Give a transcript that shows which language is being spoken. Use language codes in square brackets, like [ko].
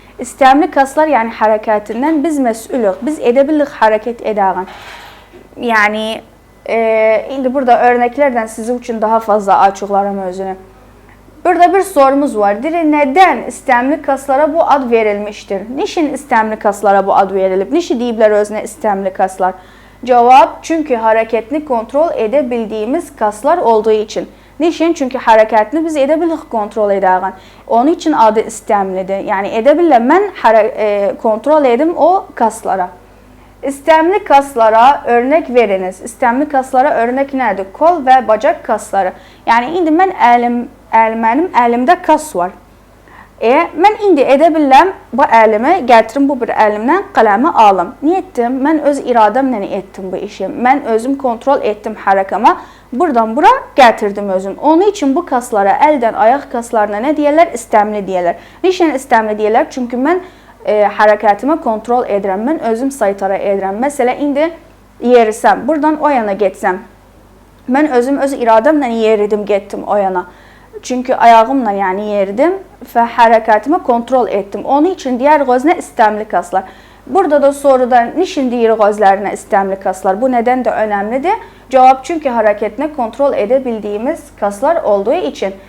[tr] İstemli kaslar yani hareketinden biz mesulük. Biz edebildik hareket edəğən. [az] Yani indi burada örneklerden sizin için daha fazla açıqlarım özünü. [tr] Burada bir sorumuz var. Neden istemli kaslara bu ad verilmiştir? Niçin istemli kaslara bu ad verilib? [az] Niçin deyiblər özünə istemli kaslar? [tr] Cevap, çünkü hareketini kontrol edebildiğimiz kaslar olduğu için. Niçin? Çünkü hareketini biz edebildik kontrol edəğən. Onun için adı istemlidir. [az] Yani edebilirəm mən kontrol edim o kaslara. [tr] İstemli kaslara örnek veriniz. İstemli kaslara örnek nədir? Kol ve bacak kasları. [az] Yani indi mən mənim əlimdə kas var. Mən indi edə bilirəm bu əlimi gətirim bu bir əlimdən qələmi alım. Niyə etdim? Mən öz iradəmlə etdim bu işi. Mən özüm kontrol etdim hərəkəmə. Buradan bura gətirdim özüm. Onun için bu kaslara, əldən ayaq kaslarına nə deyirlər? İstəmli deyirlər. Niçin istəmli deyirlər? Çünki mən hərəkətimi kontrol edirəm. Mən özüm saytara edirəm. Məsələn, indi yerisəm, buradan o yana getsəm. Mən özüm öz iradəmlə yeridim, getdim o yana. [tr] Çünkü ayağımla yani yerdim ve hareketimi kontrol ettim. Onun için diğer gözüne istemli kaslar. Burada da soruda niçin diğer gözlerine istemli kaslar? Bu neden de önemlidir. Cevap çünkü hareketini kontrol edebildiğimiz kaslar olduğu için.